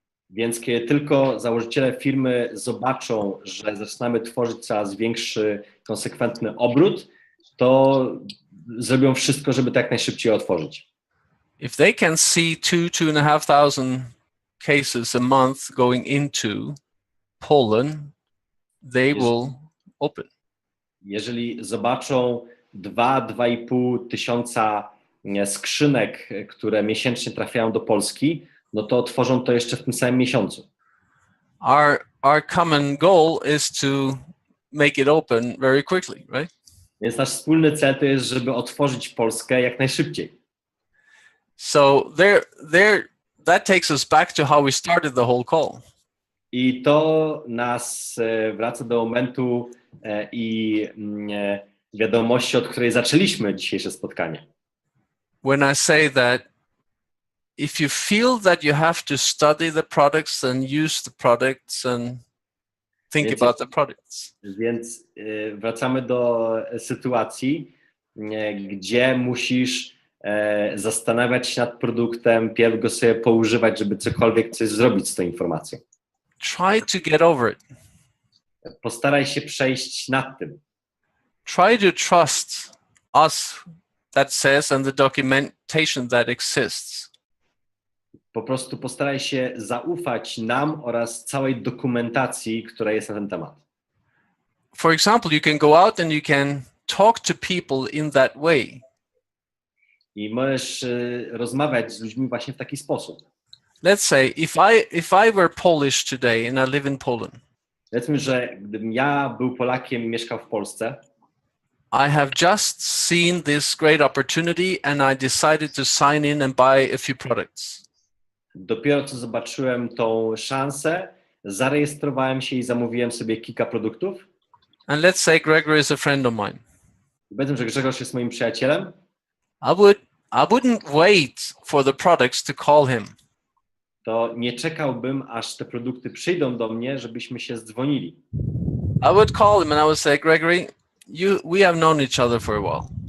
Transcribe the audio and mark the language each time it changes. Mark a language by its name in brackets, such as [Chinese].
[Polish] Więc kiedy tylko założyciele firmy zobaczą, że zaczynamy tworzyć coraz większy, konsekwentny obrót, to zrobią wszystko, żeby to jak najszybciej otworzyć. [English] If they can see 2,500 cases a month going into Poland, they will open. [Polish] Jeżeli zobaczą 2,5 tysiąca skrzynek, które miesięcznie trafiają do Polski, no to otworzą to jeszcze w tym samym miesiącu. [English] Our common goal is to make it open very quickly, right? [Polish] Więc nasz wspólny cel to jest, żeby otworzyć Polskę jak najszybciej. [English] So that takes us back to how we started the whole call. [Polish] I to nas wraca do momentu i wiadomości, od której zaczęliśmy dzisiejsze spotkanie. [English] When I say that if you feel that you have to study the products and use the products and think [Polish] Więc- [English] about the products. [Polish] Więc wracamy do sytuacji, gdzie musisz zastanawiać się nad produktem, pierw go sobie poużywać, żeby coś zrobić z tą informacją. [English] Try to get over it. [Polish] Postaraj się przejść nad tym. [English] Try to trust us that says and the documentation that exists. [Polish] Po prostu postaraj się zaufać nam oraz całej dokumentacji, która jest na ten temat. [English] For example, you can go out and you can talk to people in that way. [Polish] I możesz rozmawiać z ludźmi właśnie w taki sposób. [English] Let's say if I were Polish today and I live in Poland, [Polish] Powiedzmy, że gdybym ja był Polakiem i mieszkał w Polsce, [English] I have just seen this great opportunity and I decided to sign in and buy a few products. [Polish] dopiero co zobaczyłem tą szansę, zarejestrowałem się i zamówiłem sobie kilka produktów. [English] And let's say Gregory is a friend of mine. [Polish] Powiedzmy, że Grzegorz jest moim przyjacielem, [English] I wouldn't wait for the products to call him. [Polish] to nie czekałbym, aż te produkty przyjdą do mnie, żebyśmy się zdzwonili. [English] I would call him and I would say, Gregory, we have known each other for a while.